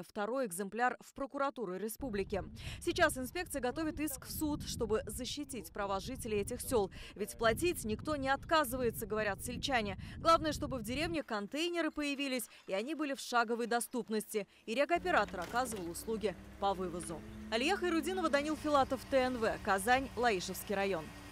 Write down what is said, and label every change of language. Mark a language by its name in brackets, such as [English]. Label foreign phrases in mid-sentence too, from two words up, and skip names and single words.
[Russian] Второй экземпляр в прокуратуру республики. Сейчас инспекция готовит иск в суд, чтобы защитить права жителей этих сел. Ведь платить никто не отказывается, говорят сельчане. Главное, чтобы в деревне контейнеры появились, и они были в шаговой доступности. И регоператор оказывал услуги по вывозу. Алия Хайрудинова, Данил Филатов, ТНВ, Казань, Лаишевский район.